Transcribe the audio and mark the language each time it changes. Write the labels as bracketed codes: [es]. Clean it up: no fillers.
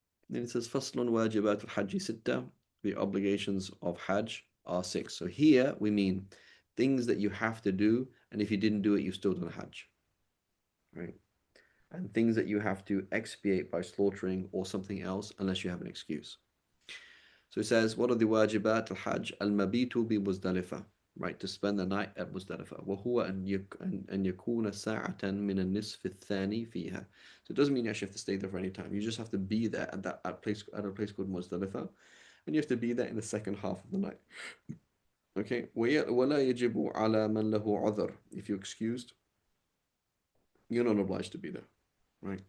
[en] Then it says [ar] فصل واجبات الحج ستة. [en] The obligations of Hajj are 6. So here we mean things that you have to do, and if you didn't do it, you still done Hajj, right? And things that you have to expiate by slaughtering or something else, unless you have an excuse. So it says, what are the wajibat al-Hajj? [ar] Al-mabitu bi Muzdalifa, [en] right? To spend the night at Muzdalifa. [ar] وهو أن يكون ساعة من النصف الثاني فيها. [en] So it doesn't mean you actually have to stay there for any time. You just have to be there at a place called Muzdalifa, and you have to be there in the second half of the night. [ar] Okay. ولا يجب على من له عذر. [en] If you're excused, you're not obliged to be there, right?